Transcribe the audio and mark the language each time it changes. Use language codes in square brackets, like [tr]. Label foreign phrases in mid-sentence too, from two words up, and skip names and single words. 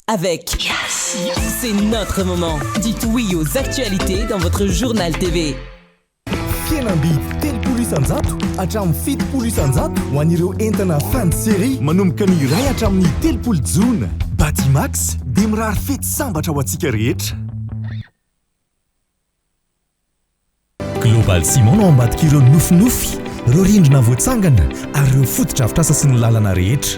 [fr] avec Yes. C'est notre moment. Dites oui aux actualités dans votre journal TV. [mg] Fianamby telopolo isanjato hatramin'ny fitopolo isanjato ho an'ireo entana [fr] fan de série [mg] manomboka ny iray hatramin'ny telopolo jona. Batimax dia mirary fety sambatra ho antsika rehetra. Global Ciment no ambadika ireo nofinofy, ireo rindrina voatsangana ary ireo fotodrafitrasa sy ny lalana rehetra.